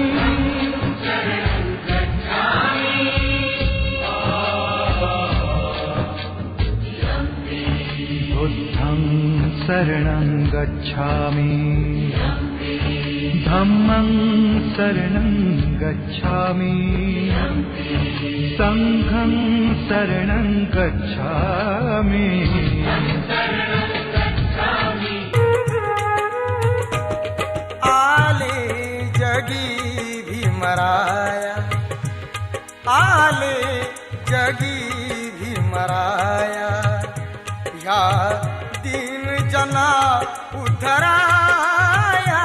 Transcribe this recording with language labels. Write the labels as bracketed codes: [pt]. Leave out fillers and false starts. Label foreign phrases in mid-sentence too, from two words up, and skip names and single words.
[pi] बुद्धं शरणं गच्छामि धम्मं शरणं गच्छामि संघं शरणं गच्छामि। [mr] आले जगी भीमराया आले जगी भीमराया ह्या दीन जना उद्धराया।